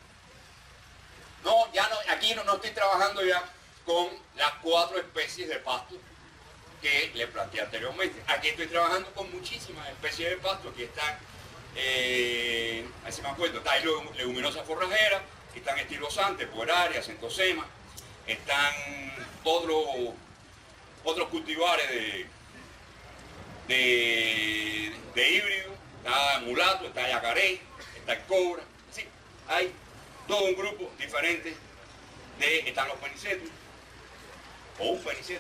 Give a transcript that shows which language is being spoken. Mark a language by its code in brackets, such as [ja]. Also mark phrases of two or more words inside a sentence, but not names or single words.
[es] aquí no estoy trabajando ya con las 4 especies de pasto que les planteé anteriormente. Aquí estoy trabajando con muchísimas especies de pasto. Aquí están, a ver si me acuerdo, está leguminosa forrajera, están estilosantes, pueraria, centosema, están otros cultivares de híbrido, está mulato, está yacaré, está el cobra, sí, hay todo un grupo diferente están los penicetos, o un peniceto.